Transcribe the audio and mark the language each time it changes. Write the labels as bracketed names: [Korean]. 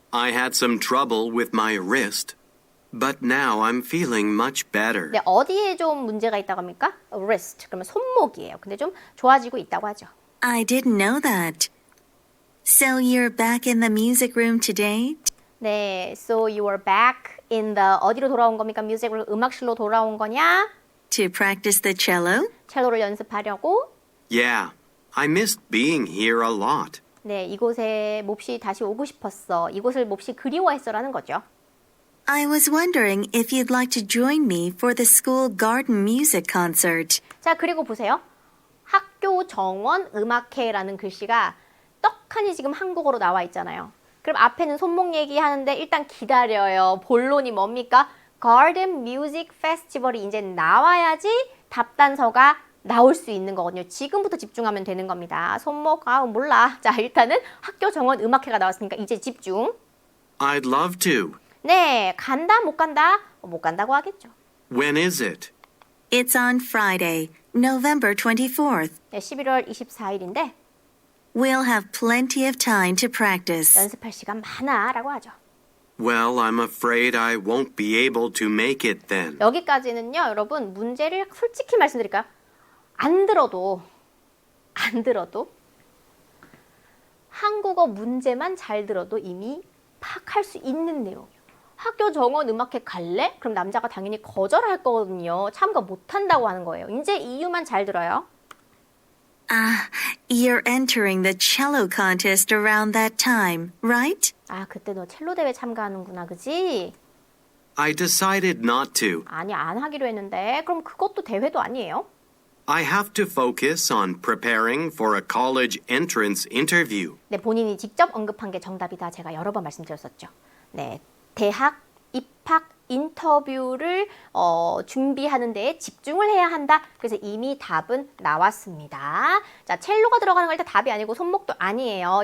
[English] I had some trouble with my wrist, but now I'm feeling much better. [Korean] 네, 어디에 좀 문제가 있다고 합니까? wrist, 그러면 손목이에요. 근데 좀 좋아지고 있다고 하죠. [English] I didn't know that. So you're back in the music room today? 네, so you are back in the [Korean] 어디로 돌아온 겁니까? 뮤직으로 음악실로 돌아온 거냐? [English] To practice the cello? [Korean] 첼로를 연습하려고? [English] Yeah, I missed being here a lot. [Korean] 네, 이곳에 몹시 다시 오고 싶었어. 이곳을 몹시 그리워했어라는 거죠. [English] I was wondering if you'd like to join me for the school garden music concert. [Korean] 자, 그리고 보세요. 학교 정원 음악회라는 글씨가 떡하니 지금 한국어로 나와 있잖아요. 그럼 앞에는 손목 얘기하는데 일단 기다려요. 본론이 뭡니까? Garden Music Festival이 이제 나와야지 답단서가 나올 수 있는 거거든요. 지금부터 집중하면 되는 겁니다. 손목, 몰라. 자, 일단은 학교 정원 음악회가 나왔으니까 이제 집중. [English] I'd love to. [Korean] 네, 간다, 못 간다? 못 간다고 하겠죠. [English] When is it? It's on Friday, November 24th. [Korean] 네, 11월 24일인데 [English] We'll have plenty of time to practice. [Korean] 연습할 시간 많아 라고 하죠. [English] Well, I'm afraid I won't be able to make it then. [Korean] 여기까지는요, 여러분, 문제를 솔직히 말씀드릴까요? 안 들어도 한국어 문제만 잘 들어도 이미 파악할 수 있는 내용이에요. 학교 정원 음악회 갈래? 그럼 남자가 당연히 거절할 거거든요. 참가 못한다고 하는 거예요. 이제 이유만 잘 들어요. [English] You're entering the cello contest around that time, right? [Korean] 그때 너 첼로 대회 참가하는구나, 그지? [English] I decided not to. [Korean] 아니, 안 하기로 했는데 그럼 그것도 대회도 아니에요? [English] I have to focus on preparing for a college entrance interview. [Korean] 네, 본인이 직접 언급한 게 정답이다. 제가 여러 번 말씀드렸었죠. 네, 대학 입학 인터뷰를 준비하는 데에 집중을 해야 한다. 그래서 이미 답은 나왔습니다. 자, 첼로가 들어가는 거 일단 답이 아니고 손목도 아니에요.